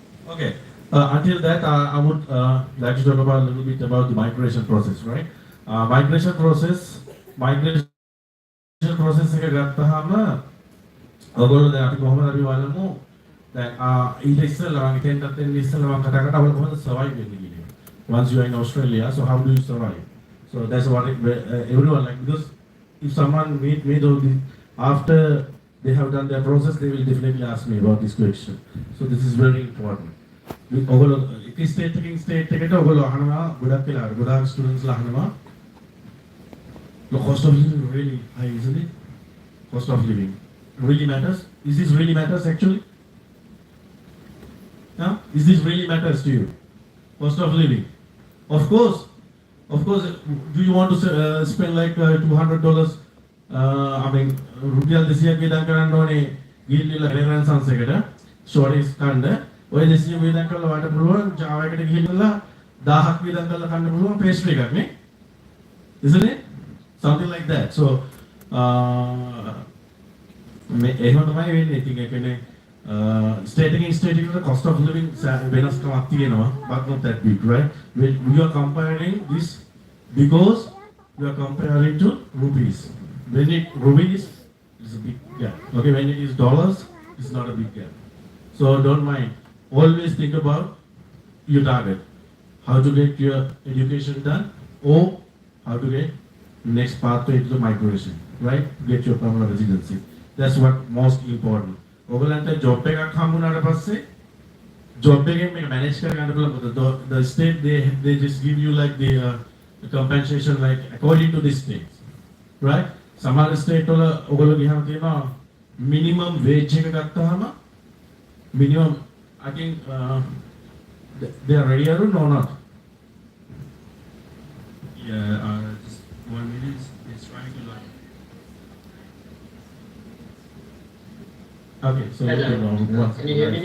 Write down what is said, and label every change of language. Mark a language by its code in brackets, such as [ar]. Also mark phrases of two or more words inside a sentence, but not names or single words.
[en] Okay. Until that, I would like to talk about a little bit about the migration process, right? Migration process [si] එක ගත්තාම ඔයගොල්ලෝ දැන් අපි කොහොමද අපි බලමු දැන් ඊට ඉස්සෙල්ලා මම හිතෙන්ටත් එන්න ඉස්සෙල්ලා මම කතා කරා අපිට කොහොමද survive වෙන්නේ කියන එක. [en] Once you are in Australia, so how do you survive? So that's what everyone like, because if someone made all this after they have done their process, they will definitely ask me about this question. So this is very important. [si] ඔයගොල්ලෝ එක ස්ටේට් එකට ඔයගොල්ලෝ අහනවා ගොඩක් වෙලාවට ගොඩාක් ස්ටුඩන්ට්ස් ලා අහනවා [en] the cost of living really high, isn't it? Cost of living really matters? Is this really matters actually? Huh? Is this really matters to you? Cost of living. Of course. Of course, do you want to spend like $200? I mean, [si] රුපියල් 200ක් වියදම් කරන්න ඕනේ ගිහිල්ලා රෙනසන්ස් එකට ෂෝරිස් කන්න. ඔය 200 වියදම් කරලා වට පුළුවන් Java එකට ගිහිල්ලා 1000ක් වියදම් කරලා කන්න පුළුවන් pastry එකක් නේ. [en] Isn't it? Something like that. So [si] එහෙම තමයි වෙන්නේ. ඉතින් ඒ කියන්නේ [en] state the cost of living [si] වෙනස්කමක් තියෙනවා, [en] but not that big, right? When you are comparing this because you are comparing to rupees. When rupees is a big gap. Okay, when it is dollars, it's not a big gap. So don't mind. Always think about your target. How to get your education done or how to get next pathway to the migration, right? Get your permanent residency. That's what most important. [si] ඔයගලන්ට ජොබ් එකක් හම්බුනාට පස්සේ ජොබ් එකෙන් මේක මැනේජ් කරගන්න පුළුවන්. [en] The state they just give you like the compensation like according to this things, right? [si] සමහර ස්ටේට් වල ඔයගොල්ලෝ ගියාම තියෙනවා [en] minimum wage [si] එක ගත්තාම [en] minimum I think they are ready or not? Yeah, just 1 minute. It's trying to like. Okay, so Hello. Can you hear me?